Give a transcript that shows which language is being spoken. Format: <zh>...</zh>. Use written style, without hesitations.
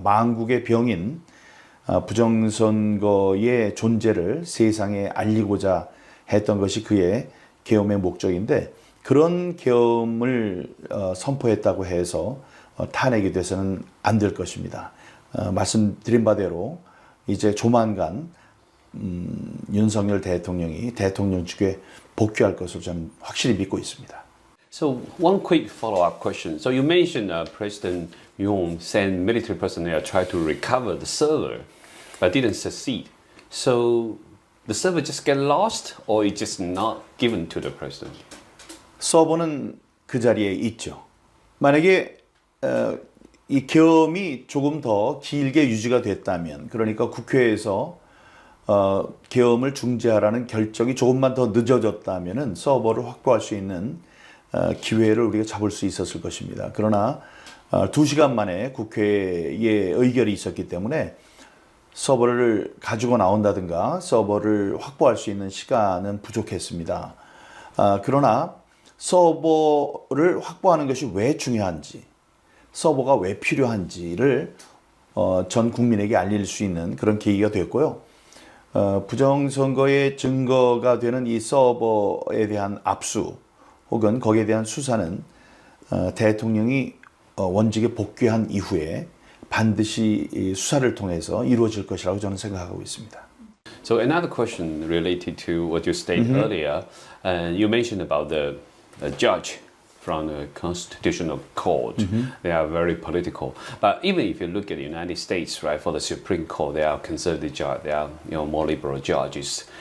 <ko>만국의 병인 부정선거의 존재를 세상에 알리고자 했던 것이 그의 계엄의 목적인데 그런 계엄을 선포했다고 해서 탄핵이 돼서는 안 될 것입니다. 말씀드린 바대로 이제 조만간 윤석열 대통령이 대통령직에 복귀할 것을 저는 확실히 믿고 있습니다.</ko> <en>So one quick follow-up question. So you mentioned President Yoon sent military personnel try to recover the server, but didn't succeed. So the server just get lost, or it just not given to the president?</en> <ko>서버는 그 자리에 있죠. 만약에 이 계엄이 조금 더 길게 유지가 됐다면, 그러니까 국회에서 계엄을 중지하라는 결정이 조금만 더 늦어졌다면은 서버를 확보할 수 있는 기회를 우리가 잡을 수 있었을 것입니다. 그러나 2시간 만에 국회에 의결이 있었기 때문에 서버를 가지고 나온다든가 서버를 확보할 수 있는 시간은 부족했습니다. 그러나 서버를 확보하는 것이 왜 중요한지, 서버가 왜 필요한지를 전 국민에게 알릴 수 있는 그런 계기가 됐고요. 부정선거의 증거가 되는 이 서버에 대한 압수 혹은 거기에 대한 수사는 대통령이 원직에 복귀한 이후에 반드시 이 수사를 통해서 이루어질 것이라고 저는 생각하고 있습니다.</ko> <en>So another question related to what you stated earlier, you mentioned about the judge from the Constitutional Court. They are very political. But even if you look at the United States, right, for the Supreme Court, they are conservative judges, they are more liberal judges.</en>